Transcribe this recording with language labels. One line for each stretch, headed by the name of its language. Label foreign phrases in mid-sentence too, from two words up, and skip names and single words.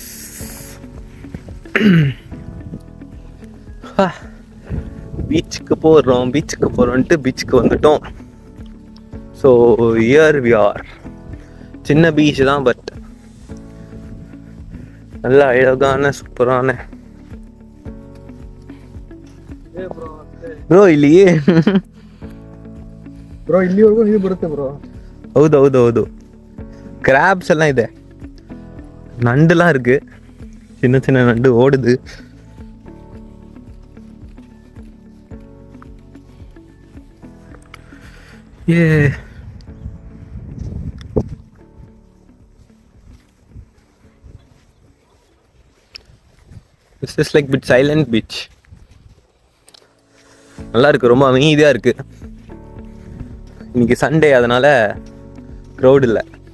Tamil: பீச்சுக்கு போகிறோன்ட்டு பீச்சுக்கு வந்துட்டோம்.
English: so here we are.
Tamil: சின்ன பீச் தான், பட் நல்ல அழகான சூப்பரான.
Kannada: ಬ್ರೋ ಇಲ್ಲಿ ಬ್ರೋ ಇಲ್ಲಿವರೆಗೂ ನೀರು ಬರುತ್ತೆ ಬ್ರೋ. ಹೌದು ಹೌದು ಹೌದು. ಕ್ರಾಬ್ಸ್ ಎಲ್ಲ ಇದೆ,
Tamil: நண்டுலாம் இருக்கு. சின்ன சின்ன நண்டு ஓடுது.
English: ஏ this is like bit silent beach.
Tamil: நல்லா இருக்கு, ரொம்ப அமைதியா இருக்கு. இன்னைக்கு சண்டே, அதனால க்ரௌட் இல்லை.